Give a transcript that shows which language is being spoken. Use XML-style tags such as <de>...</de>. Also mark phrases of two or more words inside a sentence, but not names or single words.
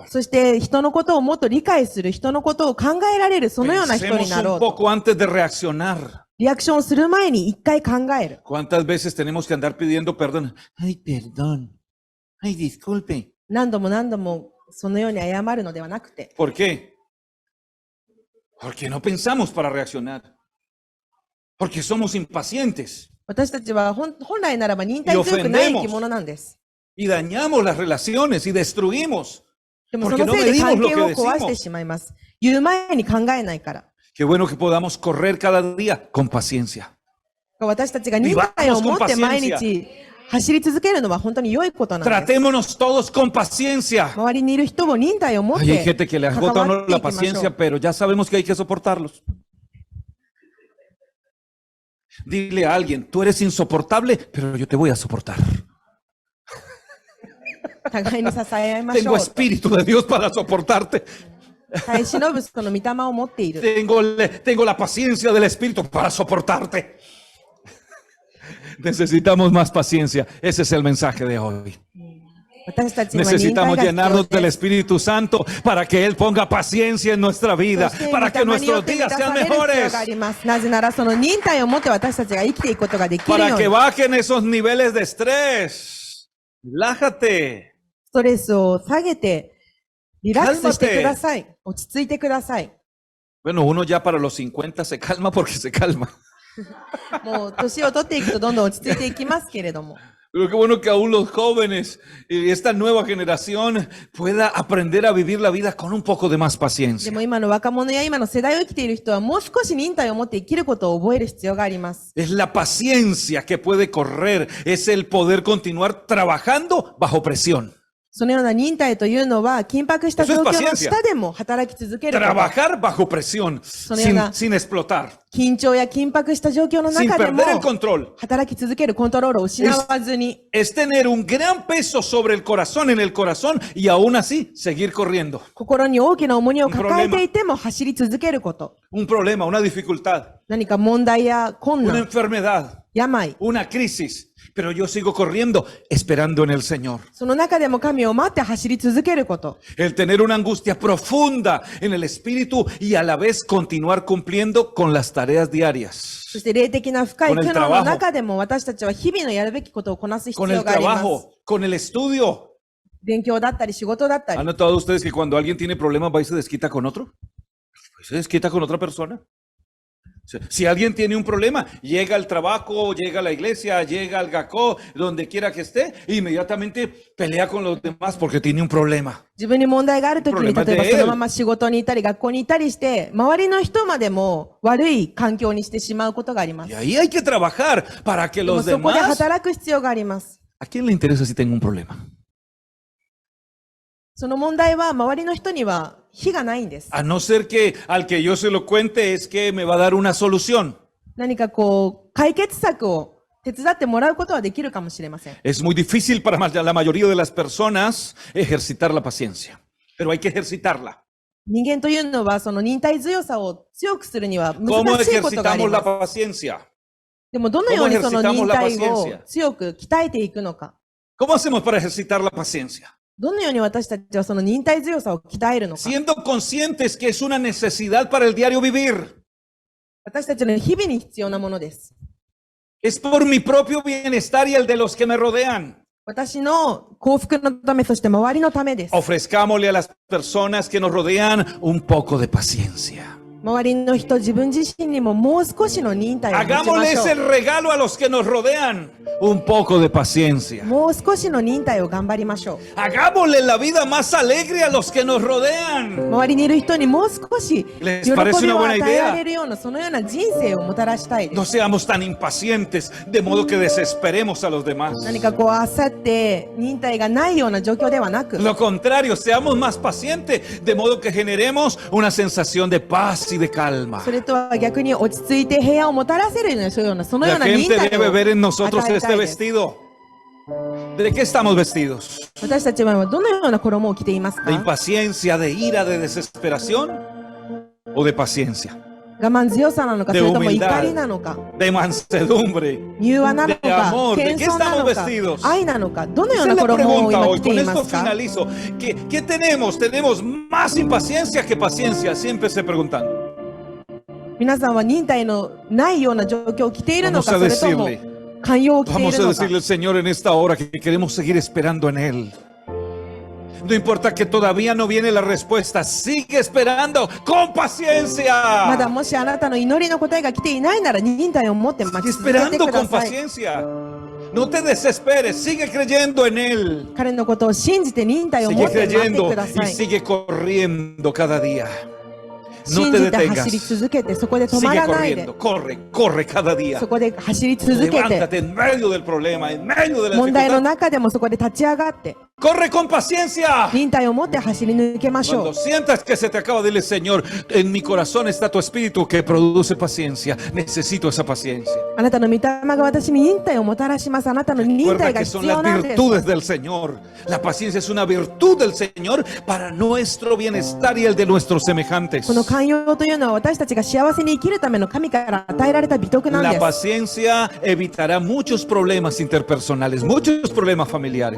<ja>そして人のことをもっと理解する、人のことを考えられる、そのような人に</ja> <es>Pensemos</es> <ja>なろ</ja> <es>un</es> <ja>うと。</ja> <es>poco antes de reaccionar.</es> <ja>リアクションをする前に一回考える。</ja> <es>¿Cuántas veces tenemos que andar pidiendo perdón? Ay, perdón. Ay, disculpe.</es> <ja>何度も何度もそのように謝るのではなくて。</ja> <es>¿Por qué? Porque no pensamos para reaccionar. Porque somos impacientes</es> <ja>私たちは本来ならば忍耐強くない生き物なんです。</ja> <es>y dañamos las relaciones y destruimos.</es> <ja>でもそのせいで関係を壊してしまいます。言う前に考えないから。</ja> <es>Qué bueno que podamos correr cada día con paciencia.</es> <ja>私たちが忍耐を持って毎日走り続けるのは本当に良いことなんです。</ja> <es>Tratémonos todos con paciencia.</es> <ja>周りにいる人も忍耐を持っ</ja> <es>Ay, hay</es> <ja>て</ja> <es>gente que le</es> <ja>関</ja> <es>agota a</es> <ja>わ</ja> <es>uno</es> <ja>ってい</ja> <es>la</es> <ja>きましょ</ja> <es>paciencia,</es> <ja>う。</ja> <es>pero ya sabemos que hay que soportarlos. Dile a alguien, tú eres insoportable, pero yo te voy a soportar.</es> <ja>互いに支え合いましょ</ja> <es>Tengo</es> <ja>う。</ja> <es>espíritu de Dios para soportarte.</es> <ja>耐え忍ぶその御霊を持っている。</ja> <es>Tengo la paciencia del Espíritu para soportarte. Necesitamos más paciencia. Ese es el mensaje de hoy.</es> <ja>私たちには忍耐</ja> <es>Necesitamos</es> <ja>が必要</ja> <es>llenarnos</es> <ja>で</ja> <es>del</es> <ja>す。</ja> <es>Espíritu Santo para que Él ponga paciencia en nuestra vida,</es> <ja>そして</ja> <es>para</es> <ja>御</ja> <es>que</es> <ja>霊によっ</ja> <es>nuestros</es> <ja>て満</ja> <es>días</es> <ja>た</ja> <es>sean</es> <ja>される必要</ja> <es>mejores,</es> <ja>があります。なぜならその忍耐を持って私たちが生きていくことができる</ja> <es>para</es> <ja>よう</ja> <es>que</es> <ja>に、</ja> <es>bajen esos niveles de estrés. Relájate.</es> <ja>ストレスを下げて、リラックスしてください。落ち着いてください。</ja> <es>Bueno, uno ya para los 50 se calma porque se calma.</es> <ja>もう年を取っていくとどんどん落ち着いていきますけれども。</ja> <es>Pero qué bueno que aún los jóvenes y esta nueva generación pueda aprender a vivir la vida con un poco de más</es> <ja>で</ja> <es>paciencia.</es> <ja>も今の若者や今の世代を生きている人はもう少し忍耐を持って生きることを覚える必要があります。</ja> <es>Es la paciencia que puede correr, es el poder continuar trabajando bajo presión.</es> <ja>そのような忍耐というのは緊迫した状況の下でも働き続けること。</ja> <es>Trabajar bajo presión, sin explotar,</es> <ja>緊張や緊迫した状況の</ja> <es>sin</es> <ja>中でも</ja> <es>perder el control.</es> <ja>働き続けるコントロールを失わずに、</ja> <es>Es tener un gran peso sobre el corazón, en el corazón, y aún así seguir corriendo.</es> <ja>心に大きな重荷を抱えていても走り続けること。</ja> <es>Un problema, una dificultad,</es> <ja>何か問題や困</ja> <es>una</es> <ja>難、</ja> <es>enfermedad,</es> <ja>病、</ja> <es>una crisis. Pero yo sigo corriendo, esperando en el Señor.</es> <ja>その中でも神を待って走り続けること。</ja> <es>El tener una angustia profunda en el espíritu y a la vez continuar cumpliendo con las tareas diarias.</es> <ja>そして霊的な深い</ja> <es>con el</es> <ja>苦悩の中でも私たちは日々のやるべきことをこなす必</ja> <es>Con</es> <ja>要</ja> <es>el</es> <ja>があります。</ja> <es>trabajo, con el estudio.</es> <ja>勉強だったり仕事だったり</ja> <es>¿Han。notado ustedes que cuando alguien tiene problemas va y se desquita con otro? Pues se desquita con otra persona. Si alguien tiene un problema, llega al trabajo, llega a la iglesia, llega al GACO, donde quiera que esté, e inmediatamente pelea con los demás porque tiene un problema.</es> <ja>自分に問題があるときに、</ja> <es>problema</es> <ja>例えば</ja> <es>de él</es> <ja>そのまま仕事にいたり学校にいたりして、周りの人までも悪い環境にしてしまうことがありま</ja> <es>Y</es> <ja>す。</ja> <es>ahí hay que trabajar para que</es> <ja>でも</ja> <es>los</es> <ja>そこで</ja> <es>demás...</es> <ja>働く必要があります。</ja> <es>¿A quién le interesa si tengo un problema?</es> <ja>その問題は周りの人には非がないんです。</ja> <es>A no ser que al que yo se lo cuente es que me va a dar una solución.</es> <ja>何かこう、解決策を手伝ってもらうことはできるかもしれません。</ja> <es>Es muy difícil para la mayoría de las personas ejercitar la paciencia, pero hay que ejercitarla.</es> <ja>人間というのはその忍耐強さを強くするには</ja> <es>¿Cómo</es> <ja>難しいことがあり</ja> <es>ejercitamos</es> <ja>ま</ja> <es>la</es> <ja>す。</ja> <es>paciencia?</es> <ja>でもどのようにその</ja> <es>¿Cómo ejercitamos</es> <ja>忍</ja> <es>la</es> <ja>耐を</ja> <es>paciencia?</es> <ja>強く鍛えていくのか。</ja> <es>¿Cómo hacemos para ejercitar la paciencia?</es> <ja>どのように私たちはその忍耐強さを鍛えるのか。</ja> <es>Siendo conscientes que es una necesidad para el diario vivir.</es> <ja>私たちの日々に必要なものです。</ja> <es>Es por mi propio bienestar y el de los que me rodean.</es> <ja>私の幸福のため、そして周りのためです。</ja> <es>Ofrezcámosle a las personas que nos rodean un poco de paciencia.</es> <ja>周りの人、自分自身にももう少しの忍耐を持ちま</ja> <es>Hagámosles</es> <ja>しょ</ja> <es>el regalo a los que nos rodean. Un poco de paciencia.</es> <ja>う。もう少しの忍耐を頑張りましょう。</ja> <es>Hagámosle la vida más alegre a los que nos rodean.</es> <ja>周りにいる人にもう少し喜</ja> <es>Les</es> <ja>び</ja> <es>parece una</es> <ja>を</ja> <es>buena</es> <ja>与え</ja> <es>idea?</es> <ja>られるような、そのような人生をもたらしたいで</ja> <es>No</es> <ja>す。</ja> <es>seamos tan impacientes de modo que desesperemos a los demás.</es> <ja>何かこう、あさって忍耐がないような状況ではなく、</ja> <es>Lo contrario, seamos más pacientes de modo que generemos una sensación de paz y de calma.</es> <ja>それとは逆に落ち着いて平安をもたらせるような、そういうような、そのよう</ja> <es>La</es> <ja>な忍</ja> <es>gente</es> <ja>耐</ja> <es>debe ver en</es> <ja>を</ja> <es>nosotros</es> <ja>与え</ja> <es>este</es> <ja>たいです。</ja> <es>vestido. ¿De qué estamos vestidos?</es> <ja>私たちはどのような衣を着ています</ja> <es>¿De</es> <ja>か？</ja> <es>impaciencia, de ira, de desesperación o de paciencia?</es> <ja>我慢強さなのか、そ</ja> <es>de</es> <ja>れとも</ja> <es>humildad</es> <ja>怒りなのか、</ja> <es>¿De mansedumbre?</es> <ja>柔和なの</ja> <es>de</es> <ja>か、</ja> <es>amor, ¿de</es> <ja>謙</ja> <es>qué</es> <ja>遜な</ja> <es>estamos</es> <ja>のか</ja> <es>vestidos?</es> <ja>愛なのか、どのよう</ja> <es>Esa</es> <ja>な</ja> <es>es la</es> <ja>衣を</ja> <es>pregunta</es> <ja>今</ja> <es>hoy.</es> <ja>着て</ja> <es>Con</es> <ja>いま</ja> <es>esto</es> <ja>すか？</ja> <es>finalizo. ¿Qué tenemos? ¿Tenemos más impaciencia que paciencia? Siempre se preguntando.</es> <ja>皆さんは忍耐のないような状況を着ているの</ja> <es>Vamos</es> <ja>か、</ja> <es>a</es> <ja>それとも</ja> <es>decirle,</es> <ja>寛容を着てい</ja> <es>vamos</es> <ja>る</ja> <es>a</es> <ja>のか。</ja> <es>decirle al Señor en esta hora que queremos seguir esperando en Él. No importa que todavía no viene la respuesta, sigue esperando con</es> <ja>まだ</ja> <es>paciencia.</es> <ja>もしあなたの祈りの答えが来ていないなら、忍耐を持って待</ja> <es>Sigue</es> <ja>ち続けて</ja> <es>esperando</es> <ja>くだ</ja> <es>con</es> <ja>さい。</ja> <es>paciencia. No te desesperes, sigue creyendo en Él.</es> <ja>彼のことを信じて忍耐を持</ja> <es>Sigue</es> <ja>って待って</ja> <es>creyendo</es> <ja>くだ</ja> <es>y</es> <ja>さい。</ja> <es>sigue corriendo cada día. No</es> <ja>信</ja> <es>te</es> <ja>じて走り</ja> <es>detengas.</es> <ja>続けて、そこで止ま</ja> <es>Sigue</es> <ja>らないで</ja> <es>corriendo. Corre, corre cada día.</es> <ja>そこで走り続けて、</ja> <es>Levántate en medio del problema, en medio de la</es> <ja>問題の</ja> <es>dificultad.</es> <ja>中でもそこで立ち上がって、</ja> <es>Corre con paciencia.</es> <ja>忍耐を持って走り抜けましょ</ja> <es>Cuando</es> <ja>う。</ja> <es>sientas que se te acaba, dile, Señor, en mi corazón está tu espíritu que produce paciencia. Necesito esa paciencia.</es> <ja>あなたの御霊が私に忍耐をもたらします。あなたの忍</ja> <es>Recuerda</es> <ja>耐が</ja> <es>que</es> <ja>必</ja> <es>son</es> <ja>要</ja> <es>las</es> <ja>なんです。</ja> <es>virtudes del Señor. La paciencia es una virtud del Señor para nuestro bienestar y el de nuestros semejantes.</es> <ja>この寛容というのは私たちが幸せに生きるための神から与えられた美徳なん</ja> <es>La</es> <ja>です。</ja> <es>paciencia evitará muchos problemas interpersonales, muchos problemas familiares.</es>